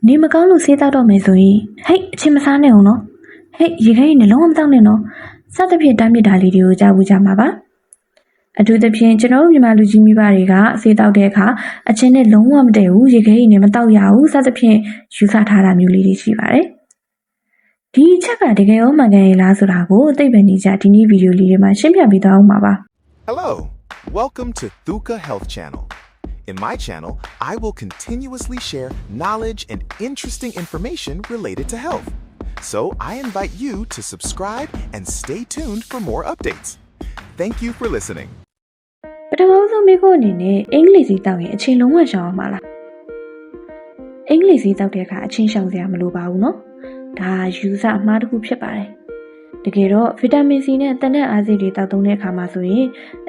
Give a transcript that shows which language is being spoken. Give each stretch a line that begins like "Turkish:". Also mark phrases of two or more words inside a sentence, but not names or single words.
Burmese: နေမကောင်းလို့ဆေးတောက်တော့မယ်ဆိုရင်ဟိတ်အချင်းမစားနဲ့အောင်နော်ဟိတ်ရေခဲနဲ့လုံးဝမတောက်နဲ့နော်စသဖြင့်တားမြစ်တာလေးတွေကိုကြားဘူးကြမှာပါအထူးသဖြင့်ကျွန်တော်တို့မြန်မာလူကြီးမိဘတွေကဆေးတောက်တဲ့အခါအချင်းနဲ့လုံးဝမတည့်ဘူးရေခဲနဲ့မတောက်ရဘူးစသဖြင့်ယူဆထားတာမျိုးလေးတွေရှိပါတယ်ဒီအချက်ကတကယ်ရောမှန်ကန်ရဲ့လားဆိုတာကိုသိပ္ပံနည်းကျဒီနေ့ဗီဒီယိုလေးတွေမှာရှင်းပြပေးသွားအောင်ပါ
English: Hello, welcome to Thuka Health Channel. In my channel, I will continuously share knowledge and interesting information related to health. So I invite you to subscribe and stay tuned for more updates. Thank you for listening.
Burmese: ပထမဆုံးမိဖို့အနေနဲ့အင်္ဂလိပ်စီတောက်ရင်အချင်းလုံးဝရှောင်အောင်ပါလားအင်္ဂလိပ်စီတောက်တဲ့အခါအချင်းရှောင်စရာမလိုပါဘူးနော်ဒါယူဆအမှားတစ်ခုဖြစ်ပါတယ်တကယ်တော့ဗီတာမင်စီနဲ့တန်တဲ့အားစိတွေတောက်သုံးတဲ့အခါမှာဆိုရင်အ